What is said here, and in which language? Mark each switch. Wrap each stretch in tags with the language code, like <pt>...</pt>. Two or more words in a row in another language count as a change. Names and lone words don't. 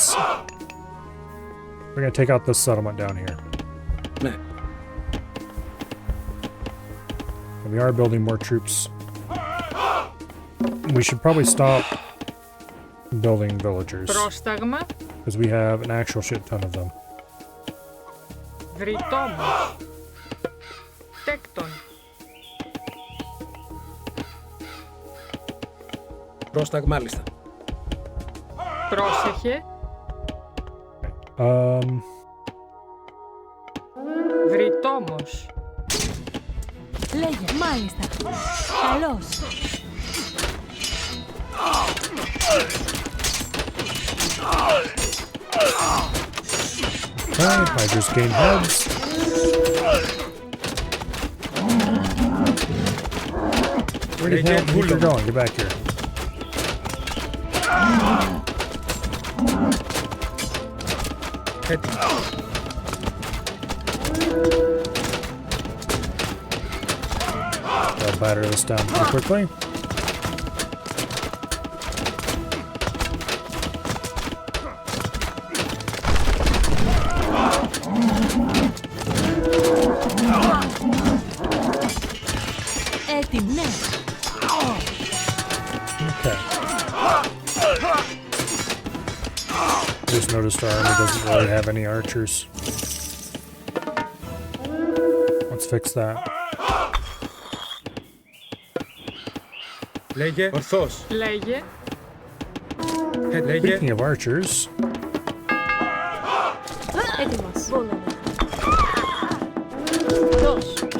<en>We're gonna take out this settlement down here. And we are building more troops. We should probably stop building villagers.</en> <el>Πρόσταγμα.</el> <en>Because we have an actual shit ton of them.</en> <el>Βρυτόμος. Τέκτον. Πρόσταγμα, μάλιστα. Πρόσεχε. Βρυτόμος. Λέγε, μάλιστα. Καλώς.</el> <en>Okay, I just gained heads. Where the hell are you going? Get back here. I'll batter this down pretty quickly.</en> <el>Έτοιμοι, ναι.</el> <en>Okay. Just noticed our army doesn't really have any archers. Let's fix that.</en> <el>Λέγε ορθός. Λέγε. Λέγε.</el> <en>Speaking of archers,</en> <el>Έτοιμος. Βόλαμε. Δώσ'.</el>